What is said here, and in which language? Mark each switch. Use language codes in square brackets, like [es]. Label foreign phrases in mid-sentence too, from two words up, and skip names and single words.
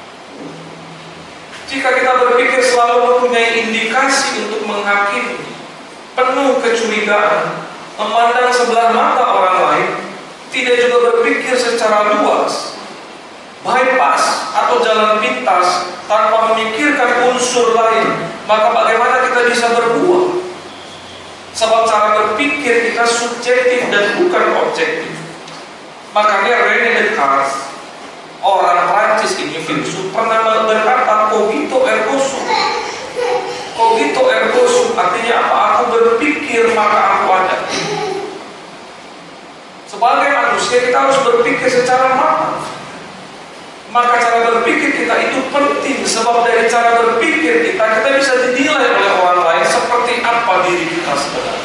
[id] Jika kita berpikir selalu mempunyai indikasi untuk menghakimi, penuh kecurigaan, memandang sebelah mata orang lain, tidak juga berpikir secara luas, bypass atau jalan pintas tanpa memikirkan unsur lain, maka bagaimana kita bisa berbuah? Sebab cara berpikir kita subjektif dan bukan objektif. Makanya René Descartes, orang Prancis ini, filsuf, pernah berkata [la] cogito ergo sum. Cogito ergo sum [id] artinya apa? Aku berpikir maka aku ada. Sebagai manusia kita harus berpikir secara matang. Maka cara berpikir kita itu penting, sebab dari cara berpikir kita bisa dinilai oleh orang lain seperti apa diri kita sebenarnya.